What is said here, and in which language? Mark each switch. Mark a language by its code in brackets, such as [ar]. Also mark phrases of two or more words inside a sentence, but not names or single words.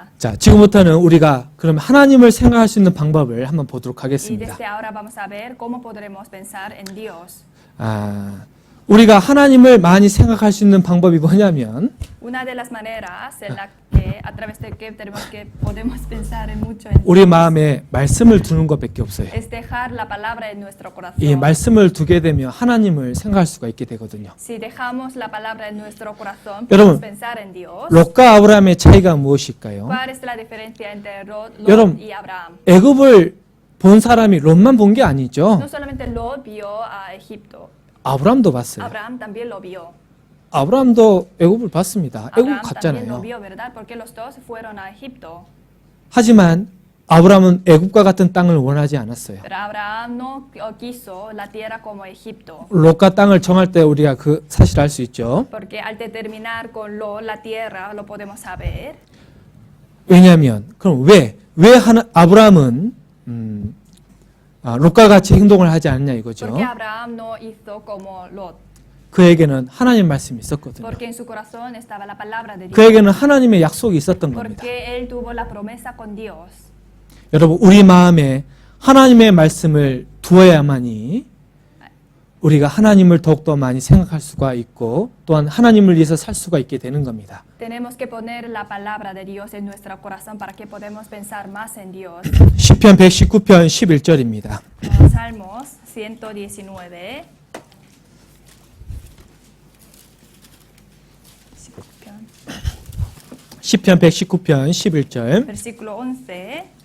[ko] 자 지금부터는 우리가 그럼 하나님을 생각할 수 있는 방법을 한번 보도록 [es] Y [ko] 하겠습니다. [es] desde ahora vamos a ver cómo podremos pensar en Dios. [ko] 우리가 하나님을 많이 생각할 수 있는 방법이 뭐냐면 [es] Una de las maneras en la que, a través de que podemos pensar en mucho en [ko] 우리 [es] Dios [ko] 마음에 말씀을 두는 것밖에 없어요. [es] es dejar la palabra en nuestro [ko] 이 [es] corazón. [ko] 말씀을 두게 되면 하나님을 생각할 수가 있게 되거든요. [es] Si dejamos la palabra en nuestro corazón, [ko] 여러분, [es] podemos pensar en Dios. [ko] 롯과 아브라함의 차이가 무엇일까요? [es] ¿Cuál es la diferencia entre Lot [ko] 여러분, [es] y Abraham? [ko] 애굽을 본 사람이 롯만 본 게 아니죠. [es] No solamente Lot vio a Egipto, [ko] 아브라함도 봤어요. [es] Abraham también lo vio. [ko] 아브라함도 애굽을 봤습니다. 애굽 [es] Abraham también lo [ko] 갔잖아요. [es] vio, ¿verdad? Porque los dos fueron a Egipto. [ko] 하지만 아브라함은 애굽과 같은 땅을 원하지 않았어요. [es] Pero Abraham no quiso la tierra como Egipto. [ko] 롯과 땅을 정할 때 우리가 그 사실을 알 수 있죠. [es] Porque al determinar con Lot la tierra, lo podemos saber. [ko] 왜냐하면 그럼 왜 아브라함은 롯과 같이 행동을 하지 않느냐 이거죠. [es] Porque Abraham no hizo como Lot. [ko] 그에게는 하나님 말씀이 있었거든요. [es] Porque en su corazón estaba la palabra de Dios. [ko] 그에게는 하나님의 약속이 있었던 겁니다. [es] Porque él tuvo la promesa con Dios. [ko] 여러분 우리 마음에 하나님의 말씀을 두어야만이 우리가 하나님을 더욱더 많이 생각할 수가 있고 또한 하나님을 위해서 살 수가 있게 되는 겁니다. [es] Tenemos que poner la palabra de Dios en nuestro corazón para que podamos pensar más en Dios. [ko] 시편 119편 11절입니다. [es] Salmos 119. [ko] 시편 119편 11절. [es] Versículo 11.